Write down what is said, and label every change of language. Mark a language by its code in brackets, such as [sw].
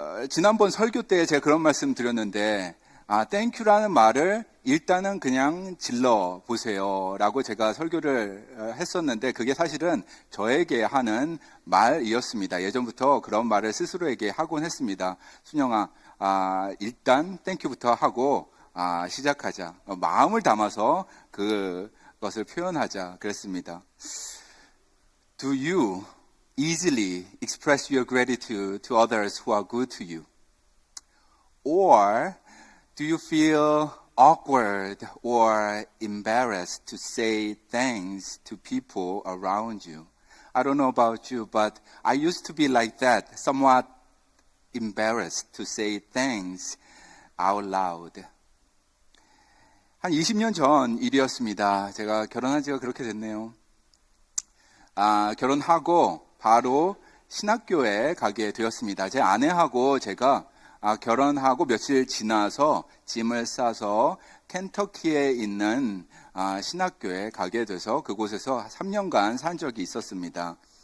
[ko] 지난번 설교 때 제가 그런 말씀 드렸는데, thank you라는 말을 일단은 그냥 질러 보세요 라고 제가 설교를 했었는데, 그게 사실은 저에게 하는 말이었습니다. 예전부터 그런 말을 스스로에게 하곤 했습니다. 순영아, 일단 thank you부터 하고 시작하자. 마음을 담아서 그것을 표현하자 그랬습니다. [en] Do you easily express your gratitude to others who are good to you? Or do you feel awkward or embarrassed to say thanks to people around you? I don't know about you, but I used to be like that, somewhat embarrassed to say thanks out loud. [ko] 한 20년 전 일이었습니다. 제가 결혼한 지가 그렇게 됐네요. 결혼하고 바로 신학교에 가게 되었습니다. 제 아내하고 제가 결혼하고 며칠 지나서 짐을 싸서 켄터키에 있는 신학교에 가게 돼서 그곳에서 3년간 산 적이 있었습니다.